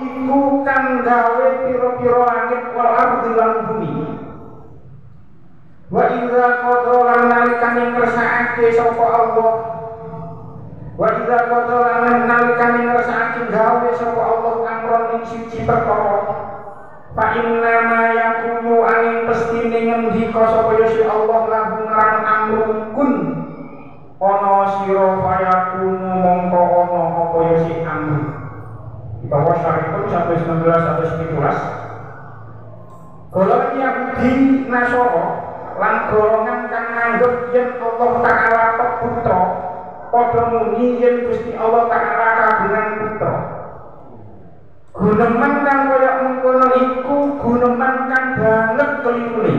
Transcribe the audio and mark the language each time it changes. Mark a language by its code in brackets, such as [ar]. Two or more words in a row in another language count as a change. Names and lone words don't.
[jv] iku kang gawe pira-pira langit [ar] والأرض [jv] lan bumi. [ar] وإذا قضى [jv] lan nalikane ngersakake sapa Allah. [ar] وإذا قضى [jv] lan nalikane ngersakake gawe sapa Allah amron ing siji perkara. [ar] فإنما يكون [jv] aning pestine ngendika sapa Gusti Allah lahu marang amrun kun ana sira fayakunu mongko ana apa ya si amru. Bahwa syariat 119-117 golongan Yahudi Nasara lan golongan kang nganggep yen Allah Ta'ala putra padha muni yen Gusti Allah Ta'ala kagungan putra. Guneman kang kaya mengkono iku guneman kang banget kelirune.